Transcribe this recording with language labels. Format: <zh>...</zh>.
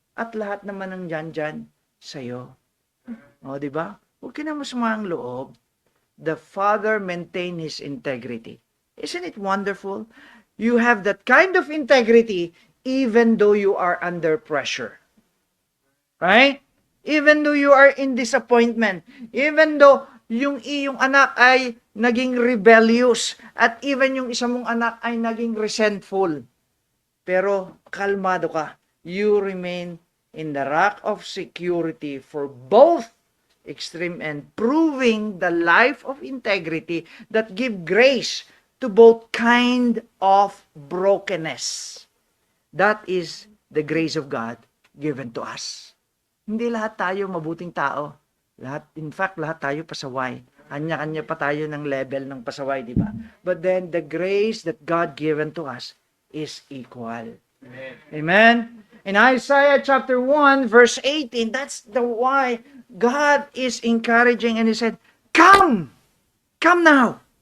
<tl>At lahat naman ng dyan sa'yo. Di ba? Huwag ka na masama ang loob.</tl> <en>The father maintained his integrity. Isn't it wonderful? You have that kind of integrity even though you are under pressure. Right? Even though you are in disappointment, even though</en> <tl>yung iyong anak ay naging rebellious, at even yung isa mong anak ay naging resentful, pero kalmado ka.</tl> <en>You remain in the rock of security for both extreme and proving the life of integrity that give grace to both kind of brokenness. That is the grace of God given to us.</en> <tl>Hindi lahat tayo mabuting tao.</tl> <en>In fact,</en> <tl>lahat tayo pasaway. Kanya-kanya pa tayo ng level ng pasaway, di ba?</tl> <en>But then, the grace that God given to us is equal. Amen. Amen? In Isaiah chapter 1, verse 18, that's the why God is encouraging and He said, Come! Come now!</en>